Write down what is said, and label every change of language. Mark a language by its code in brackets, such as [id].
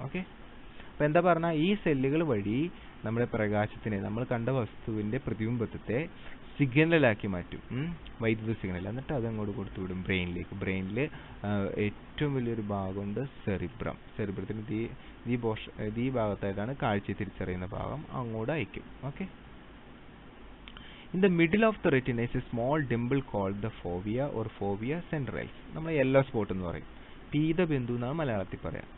[ml] Okay, അപ്പോൾ എന്താ പറഞ്ഞാൽ ഈ സെല്ലുകൾ വഴി നമ്മുടെ പ്രകാശത്തിനെ, നമ്മൾ കണ്ട വസ്തുവിൻ്റെ പ്രതിബിംബത്തെ സിഗ്നലാക്കി മാറ്റും, വൈദ്യുത സിഗ്നൽ. എന്നിട്ട് അത് അങ്ങോട്ട് കൊടുത്തുവിടും ബ്രെയിനിലേക്ക്. ബ്രെയിനിൽ ഏറ്റവും വലിയൊരു ഭാഗമുണ്ട് സെറിബ്രം. സെറിബ്രത്തിന് ഈ ഭാഗത്തായിട്ടാണ് കാഴ്ച തിരിച്ചറിയുന്ന ഭാഗം, അങ്ങോട്ട് അയക്കും. [en] Okay, in the middle of the retina is a small dimple called the fovea or fovea centralis. [ml] നമ്മൾ യെല്ലോ സ്പോട്ട് എന്ന് പറയും, പീതബിന്ദു എന്നാണ് മലയാളത്തിൽ പറയാം.